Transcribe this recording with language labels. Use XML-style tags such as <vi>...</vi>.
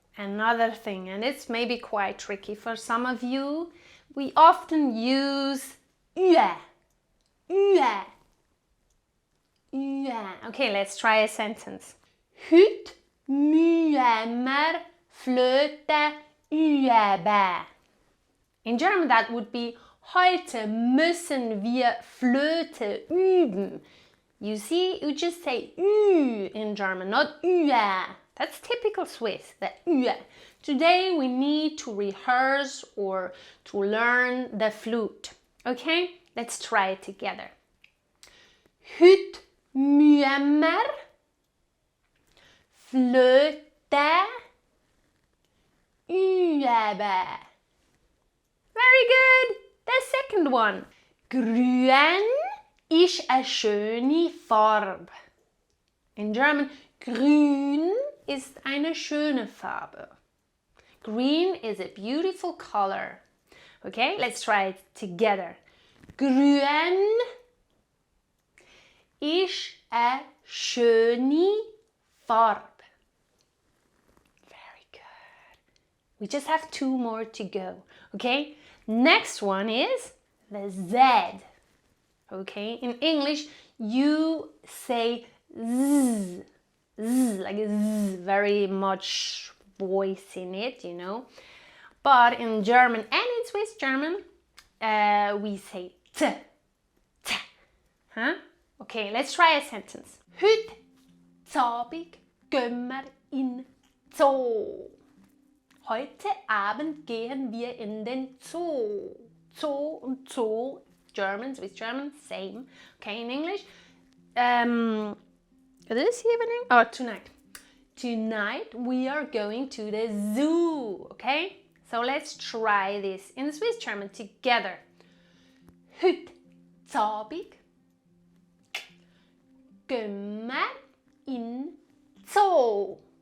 <en>Another thing, and it's maybe quite tricky for some of you, we often use ue. Ue. Ue. Okay, let's try a sentence.</en> <de>Heute müssen wir Flöte üben.</de> <en>In German that would be</en> <de>heute müssen wir Flöte üben.</de> <en>You see, you just say ü in German, not ue. That's typical Swiss, the ue. Today we need to rehearse or to learn the flute. Okay, let's try it together.</en> <de>Heute müssen wir Flöte üben.</de> <en>Very good. The second one.</en> <de>Grün ist eine schöne Farbe.</de> <en>In German,</en> <de>grün ist eine schöne Farbe.</de> <en>Green is a beautiful color. Okay, let's try it together.</en> <de>Grün ist eine schöne Farbe.</de> <en>Very good. We just have 2 more to go. Okay, next one is the Z. Okay, in English, you say z, z, like a z, very much voice in it, you know. But in German and in Swiss German, we say t, t. Huh? Okay, let's try a sentence.</en> <de>Heute Abend gehen wir in Zoo. Heute Abend gehen wir in den Zoo. Zoo und Zoo.</de> <en>German, Swiss German, same. Okay, in English, this evening? Oh, tonight. Tonight we are going to the zoo. Okay, so let's try this in Swiss German together.</en> <de>Heute Abend gehen wir in Zoo.</de>